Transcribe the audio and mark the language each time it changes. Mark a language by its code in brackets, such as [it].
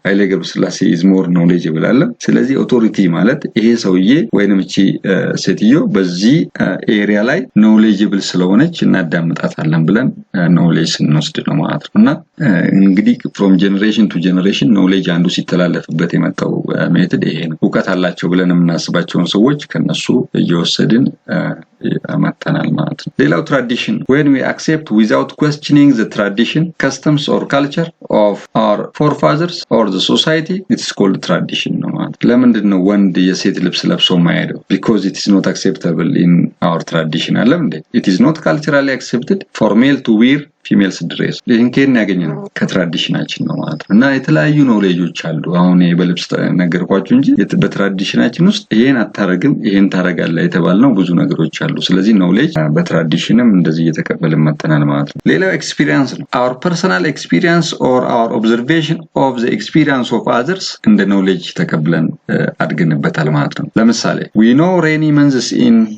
[am] ኃይሌ ገብረስላሴ [en] is more knowledgeable [am] አለ። ስለዚህ ኦቶሪቲ ማለት ይሄ ሰውዬ ወይንም እቺ ሴትዮ በዚህ ኤሪያ ላይ knowledgeable ስለሆነች እናዳምጣታለን ብለን knowledge ስንወስድ ነው ማለት ነው። እና እንግዲህ [en] from generation to generation [am] knowledge አንዱ ሲተላለፍ በት የመጣው ሜተድ ይሄ ነው። ዕውቀት አላቸው ብለን የምናስባቸውን ሰዎች ከነሱ እየወሰድን አመጣናል ማለት ነው። ሌላው ትራዲሽን [en] when we accept without questioning the tradition, customs or culture of our forefathers or the society, it is called tradition [am] ነው ማለት ነው። ለምንድን ነው ወንድ የሴት ልብስ ለብሶ የማይሄደው? [en] because it is not acceptable in our tradition [am] አለ እንዴ? [en] it is not culturally accepted for male to wear females dress። [am] ይሄን ከየት ያገኘነው? ከትራዲሽናችን ነው ማለት ነው። እና የተለያዩ ኖሌጆች አሉ። አሁን በልብስ ነገርኳችሁ እንጂ በትራዲሽናችን ውስጥ ይሄን አታረግም ይሄን ታረጋለህ የተባልነው ብዙ ነገሮች አሉ። ስለዚህ ኖሌጅ በትራዲሽንም እንደዚህ እየተቀበልን መጥተናል ማለት ነው። ሌላው ኤክስፒሪየንስ ነው። [en] our personal experience or our observation of the experience of others [am] እንደ ኖሌጅ ተቀብለን አድገንበታል ማለት ነው። ለምሳሌ [en] we know rainy months in